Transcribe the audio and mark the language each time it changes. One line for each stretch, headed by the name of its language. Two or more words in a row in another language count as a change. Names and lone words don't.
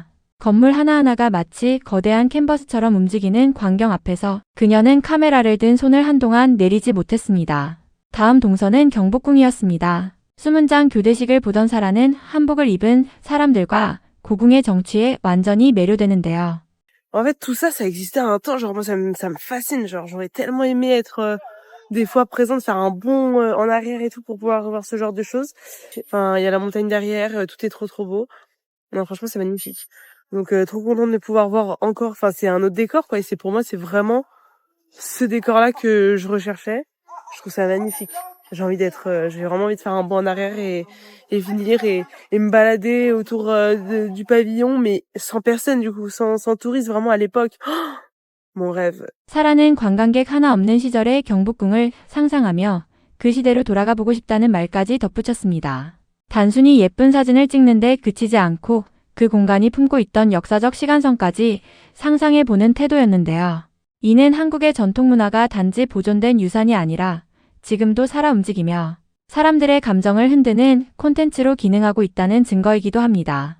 Korean: 건물 하나하나가 마치 거대한 캔버스처럼 움직이는 광경 앞에서 그녀는 카메라를 든 손을 한동안 내리지 못했습니다. 다음 동선은 경복궁이었습니다. 수문장 교대식을 보던 사라는 한복을 입은 사람들과 고궁의 정취에 완전히 매료되는데요.
French: En fait, tout ça, ça existait à un temps. Genre, moi, ça me fascine. Genre, j'aurais tellement aimé être des fois présente, faire un bond en arrière et tout pour pouvoir voir ce genre de choses. Enfin, il y a la montagne derrière, tout est trop beau. Non, franchement, c'est magnifique. Donc, trop contente de pouvoir voir encore. Enfin, c'est un autre décor, quoi. Et pour moi, c'est vraiment ce décor-là que je recherchais. Je trouve ça magnifique. J'ai vraiment envie de faire un bond en arrière et venir et me balader autour du pavillon, mais sans personne, du coup, sans touristes, vraiment à l'époque. Oh, mon rêve.
Korean: 사라는 관광객 하나 없는 시절의 경복궁을 상상하며 그 시대로 돌아가 보고 싶다는 말까지 덧붙였습니다. 단순히 예쁜 사진을 찍는데 그치지 않고 그 공간이 품고 있던 역사적 시간성까지 상상해보는 태도였는데요. 이는 한국의 전통문화가 단지 보존된 유산이 아니라 지금도 살아 움직이며 사람들의 감정을 흔드는 콘텐츠로 기능하고 있다는 증거이기도 합니다.